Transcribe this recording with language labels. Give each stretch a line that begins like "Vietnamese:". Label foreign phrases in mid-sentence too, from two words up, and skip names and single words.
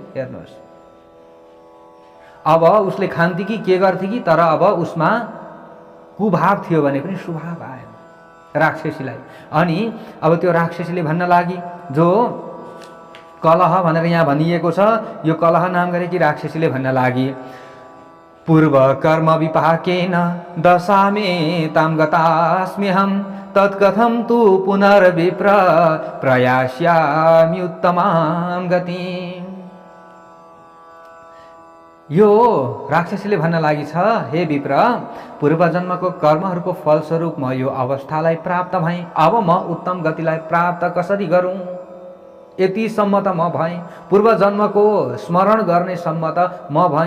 Nepali: हेर्नुहोस्, अब उसले खान्थे कि के गर्थे कि, तर अब उसमा कुभाव थियो भने पनि सुभाव आयो राक्षसीलाई। अनि अब त्यो राक्षसीले भन्न लागि, जो कलह भनेर यहाँ भनिएको छ, यो कलह नाम गरेकी राक्षसीले भन्न लागि,
Sanskrit: पूर्व कर्म विपाकेन दशामे ताम गतास्म्यहं तत्कथं तु पुनर्विप्र प्रयास्यामि उत्तमां गतिम्।
Nepali: यो राक्षसीले भन्न लागि छ, हे विप्र, पूर्व जन्मको कर्महरूको फलस्वरूप म यो अवस्थालाई प्राप्त भएँ। अब म उत्तम गतिलाई प्राप्त कसरी गरौँ? यतिसम्म त म भएँ, पूर्व जन्मको स्मरण गर्ने सम्म त म भएँ।